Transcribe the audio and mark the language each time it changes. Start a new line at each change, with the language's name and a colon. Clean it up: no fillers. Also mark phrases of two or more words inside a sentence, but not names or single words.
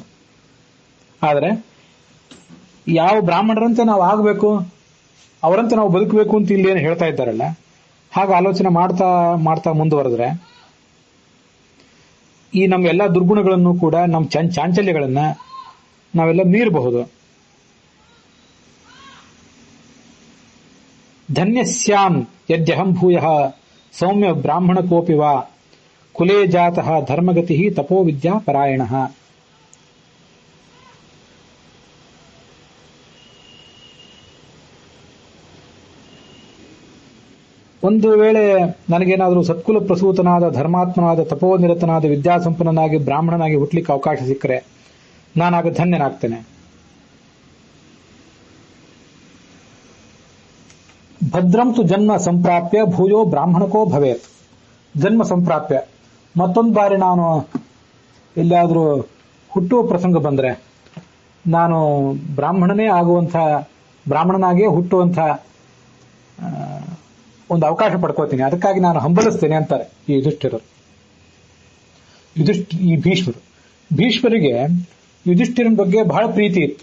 Kannada: ಆದರೆ ಯಾವ ಬ್ರಾಹ್ಮಣರಂತೆ ನಾವು ಆಗಬೇಕು, ಅವರಂತೆ ನಾವು ಬದುಕಬೇಕು ಅಂತ ಇಲ್ಲಿ ಏನು ಹೇಳ್ತಾ ಇದ್ದಾರಲ್ಲ, ಹಾಗೆ ಆಲೋಚನೆ ಮಾಡ್ತಾ ಮಾಡ್ತಾ ಮುಂದುವರೆದ್ರೆ ಈ ನಮ್ಮ ಎಲ್ಲ ದುರ್ಗುಣಗಳನ್ನು ಕೂಡ, ನಮ್ಮ ಚಾಂಚಲ್ಯಗಳನ್ನ ನಾವೆಲ್ಲ ಮೀರಬಹುದು.
Sanskrit: ಧನ್ಯಸ್ಯಾಂ ಯದ್ಯಹಂ ಭೂಯಃ ಸೌಮ್ಯ ಬ್ರಾಹ್ಮಣ ಕೋಪಿ ವಾ ಕುಲೇ ಜಾತಃ ಧರ್ಮಗತಿ ತಪೋ ವಿದ್ಯಾ ಪರಾಯಣಃ.
Kannada: ಒಂದು ವೇಳೆ ನನಗೇನಾದರೂ ಸತ್ಕುಲ ಪ್ರಸೂತನಾದ ಧರ್ಮಾತ್ಮನಾದ ತಪೋನಿರತನಾದ ವಿದ್ಯಾಸಂಪನ್ನನಾಗಿ ಬ್ರಾಹ್ಮಣನಾಗಿ ಹುಟ್ಟಲಿಕ್ಕೆ ಅವಕಾಶ ಸಿಕ್ಕರೆ ನಾನಾಗ ಧನ್ಯನಾಗ್ತೇನೆ.
Sanskrit: ಭದ್ರಂತು ಜನ್ಮ ಸಂಪ್ರಾಪ್ಯ ಭೂಯೋ ಬ್ರಾಹ್ಮಣಕೋ ಭವೇತ್. ಜನ್ಮ ಸಂಪ್ರಾಪ್ಯ,
Kannada: ಮತ್ತೊಂದು ಬಾರಿ ನಾನು ಎಲ್ಲಿಯಾದರೂ ಹುಟ್ಟುವ ಪ್ರಸಂಗ ಬಂದ್ರೆ ನಾನು ಬ್ರಾಹ್ಮಣನಾಗಿಯೇ ಹುಟ್ಟುವಂಥ ಒಂದು ಅವಕಾಶ ಪಡ್ಕೋತೀನಿ. ಅದಕ್ಕಾಗಿ ನಾನು ಹಂಬಲಿಸ್ತೇನೆ ಅಂತಾರೆ ಈ ಈ ಭೀಷ್ಮರಿಗೆ ಯುಧಿಷ್ಠಿರನ ಬಗ್ಗೆ ಬಹಳ ಪ್ರೀತಿ ಇತ್ತು.